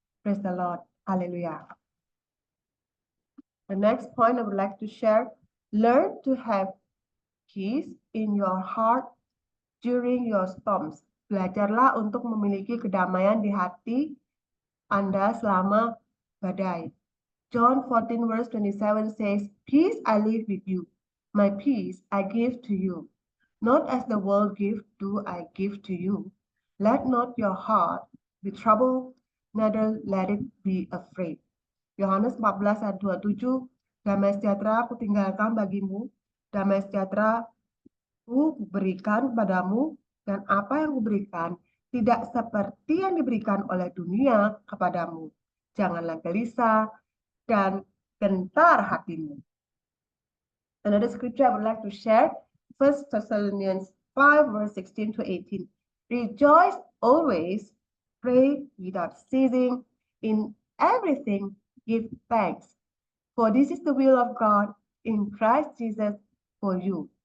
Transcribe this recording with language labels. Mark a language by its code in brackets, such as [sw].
[en] Praise the Lord, haleluya. The next point I would like to share, learn to have peace in your heart during your storms. [id] Belajarlah untuk memiliki kedamaian di hati Anda selama badai. [en] John 14 verse 27 says, "Peace I leave with you, my peace I give to you. Not as the world gives do I give to you. Let not your heart be troubled, neither let it be afraid." [id] Yohanes 14 ayat 27, damai sejahtera aku tinggalkan bagimu, damai sejahtera ku berikan padamu, dan apa yang kuberikan tidak seperti yang diberikan oleh dunia kepadamu. Janganlah gelisah dan gentar hatimu. [en] Another scripture I would like to share, 1 Thessalonians 5 verse 16 to 18. Rejoice always, pray without ceasing, in everything give thanks, for this is the will of God in Christ Jesus for you.